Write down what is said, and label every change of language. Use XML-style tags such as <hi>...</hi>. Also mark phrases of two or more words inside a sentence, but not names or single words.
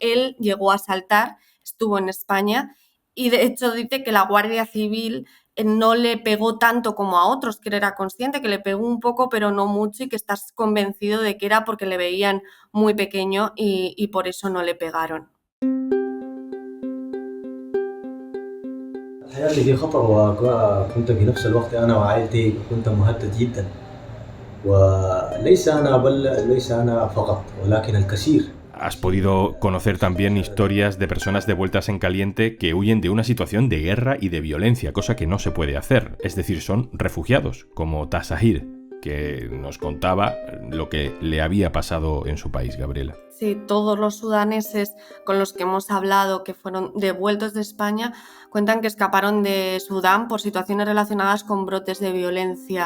<es>Él llegó a saltar, estuvo en España y de hecho dice que la Guardia Civil no le pegó tanto como a otros, que él era consciente, que le pegó un poco pero no mucho y que estás convencido de que era porque le veían muy pequeño y por eso no le pegaron.</es> <ar>حياتي في خطر وكنت في نفس الوقت أنا وعائلتي كنت مهدد جدا وليس أنا فقط ولكن الكثير.</ar> <es>Has podido conocer también historias de personas devueltas en caliente que huyen de una situación de guerra y de violencia, cosa que no se puede hacer. Es decir, son refugiados, como Tasahir, que nos contaba lo que le había pasado en su país, Gabriela. Sí, todos los sudaneses con los que hemos hablado que fueron devueltos de España cuentan que escaparon de Sudán por situaciones relacionadas con brotes de violencia.</es>